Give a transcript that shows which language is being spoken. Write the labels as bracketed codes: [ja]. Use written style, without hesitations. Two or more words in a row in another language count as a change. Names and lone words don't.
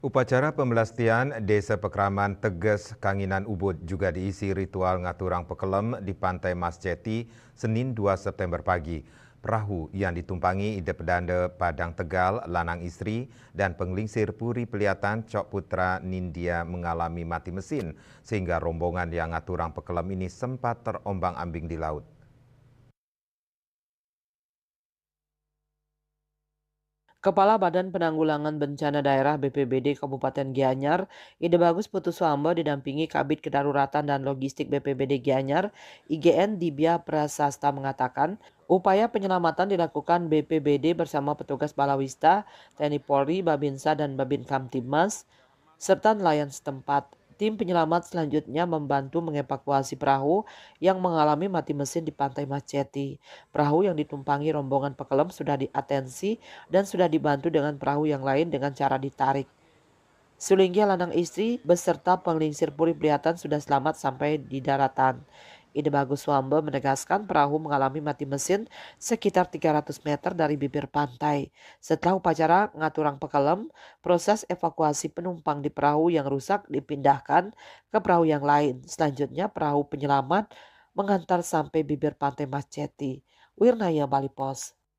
[id] Upacara pembelastian Desa Pekraman Teges Kanginan Ubud juga diisi ritual [ban] ngaturang pekelem [id] di Pantai Mas Ceti Senin 2 September pagi. Perahu yang ditumpangi Ide Pedanda Padang Tegal, [ban] lanang istri, [id] dan penglingsir Puri Peliatan Cok Putra Nindya mengalami mati mesin, sehingga rombongan yang [ban] ngaturang pekelem [id] ini sempat terombang-ambing di laut. Kepala Badan Penanggulangan Bencana Daerah BPBD Kabupaten Gianyar, Ide Bagus Putuswambo didampingi Kabid Kedaruratan dan Logistik BPBD Gianyar, IGN Dibya Prasasta mengatakan, upaya penyelamatan dilakukan BPBD bersama petugas Balawista, TNI Polri, Babinsa, dan Babin Kamtibmas, serta nelayan setempat. Tim penyelamat selanjutnya membantu mengevakuasi perahu yang mengalami mati mesin di Pantai Maceti. Perahu yang ditumpangi rombongan pekelem sudah diatensi dan sudah dibantu dengan perahu yang lain dengan cara ditarik. Sulinggia [ban] lanang istri [id] beserta penglingsir Puri Priatan sudah selamat sampai di daratan. Ide Bagus Wambe menegaskan perahu mengalami mati mesin sekitar 300 meter dari bibir pantai. Setelah upacara [ban] ngaturang pekelem, [id] proses evakuasi penumpang di perahu yang rusak dipindahkan ke perahu yang lain. Selanjutnya perahu penyelamat mengantar sampai bibir pantai Mas Ceti. Wirnaya Bali Pos.